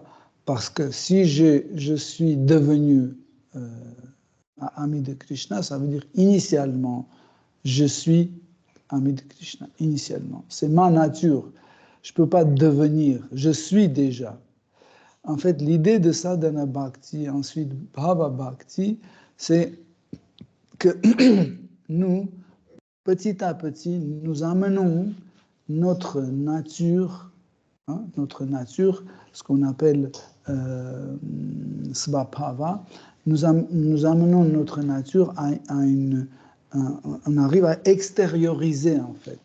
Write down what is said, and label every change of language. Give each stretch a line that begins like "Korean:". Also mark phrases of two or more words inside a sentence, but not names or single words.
French: Parce que si je suis devenu ami de Krishna, ça veut dire initialement, je suis ami de Krishna. Initialement. C'est ma nature. Je ne peux pas devenir. Je suis déjà. En fait, l'idée de sadhana bhakti, ensuite bhava bhakti, c'est que nous, petit à petit, nous amenons notre nature, ce qu'on appelle svabhava, nous amenons notre nature on arrive à extérioriser en fait.